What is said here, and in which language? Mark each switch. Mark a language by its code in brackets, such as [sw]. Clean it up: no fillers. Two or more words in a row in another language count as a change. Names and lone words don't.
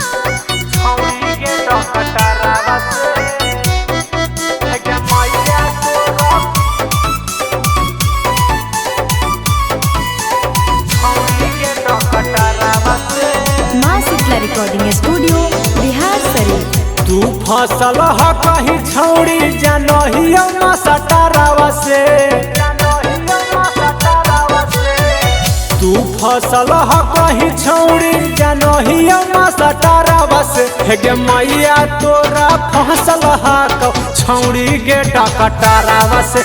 [en] recording studio बिहार शरीफ। [mag] तू फसल ह कहीं छौड़ी जानहियो मास्टरवा से। तू फसल ह कहीं छौड़ी जानहियो मास्टरवा से। हे गे मैया तोरा फसल ह छौड़ी गे डॉक्टरवा से।